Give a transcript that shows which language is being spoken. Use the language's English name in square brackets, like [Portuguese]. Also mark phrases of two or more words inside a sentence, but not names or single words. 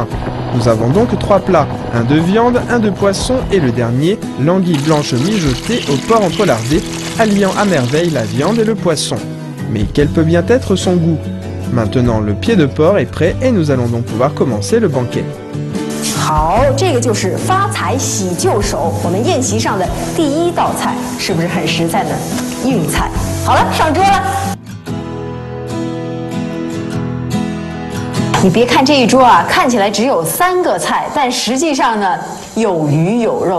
[French] Nous avons donc 3 plats, un de viande, un de poisson et le dernier, l'anguille blanche mijotée au porc entrelardé, alliant à merveille la viande et le poisson. Mais quel peut bien être son goût? Maintenant, le pied de porc est prêt et nous allons donc pouvoir commencer le banquet. [Chinese] 好，这个就是发财喜就手，我们宴席上的第1道菜，是不是很实在的硬菜？好了，上桌了。你别看这一桌啊，看起来只有3个菜，但实际上呢，有鱼有肉。